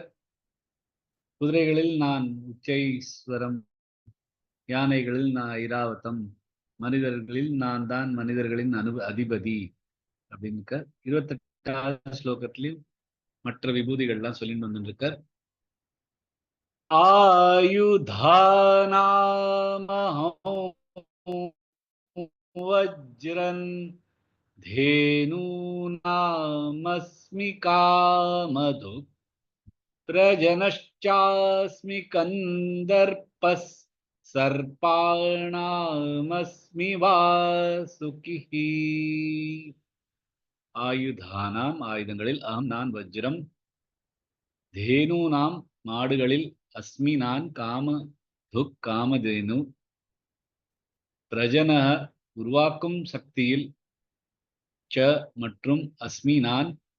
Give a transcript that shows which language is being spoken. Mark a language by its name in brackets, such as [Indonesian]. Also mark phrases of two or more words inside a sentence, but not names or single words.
[Tamil] குதிரைகளில் நான் உச்சைஸ்வரம், யானைகளில் நான் ஐராவதம், மனிதர்களில் நான் தான் மனிதர்களின் அதிபதி அப்படின்னு இருக்கார். 28வது ஸ்லோகத்திலையும் மற்ற விபூதிகள்லாம் சொல்லிட்டு வந்துருக்கார். [Sanskrit] आयुधानामहम् वज्रम् धेनूनामस्मि कामधु प्रजनश्चास्मि कन्दर्पस् सर्पाणामस्मि वासुकिः. [Tamil] ஆயுதானாம் ஆயுதங்களில் அகம் நான் வஜ்ரம், தேனூனாம் மாடுகளில் அஸ்மி நான் காமதுக் காமதேனு, பிரஜன உருவாக்கும் சக்தியில் ச மற்றும் அஸ்மி நான்